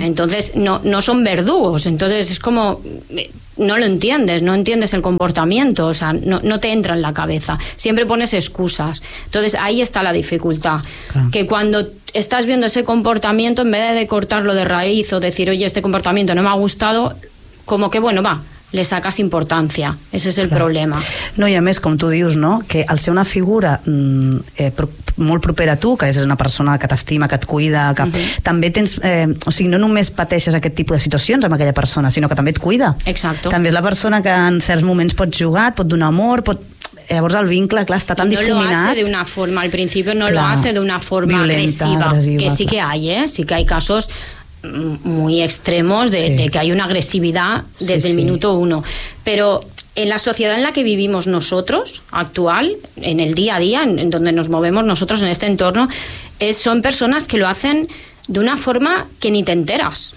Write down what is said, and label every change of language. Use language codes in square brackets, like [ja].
[es] Entonces no son verdugos, entonces es como no lo entiendes, no entiendes el comportamiento, o sea, no te entra en la cabeza, siempre pones excusas. Entonces ahí está la dificultad, claro. Que cuando estás viendo ese comportamiento, en vez de cortarlo de raíz o decir, oye, este comportamiento no me ha gustado, como que bueno, va, le sacas importància. Ese és el problema. [ca] No, i a més, com tu dius, no? Que al ser una figura molt propera a tu, que és una persona que t'estima, que et cuida, que també tens, o sigui, no només pateixes aquest tipus de situacions amb aquella persona, sinó que també et cuida. [es] Exacto. [ca] També és la persona que en certs moments pot jugar, et pot donar amor, pot... Llavors el vincle, clar, està tan difuminat. [es] No lo hace de una forma, al principio no lo hace de una forma violenta, agressiva. Que sí que hay, sí que hay casos muy extremos de que hay una agresividad desde el minuto uno, pero en la sociedad en la que vivimos nosotros actual, en el día a día en donde nos movemos nosotros en este entorno, son personas que lo hacen de una forma que ni te enteras.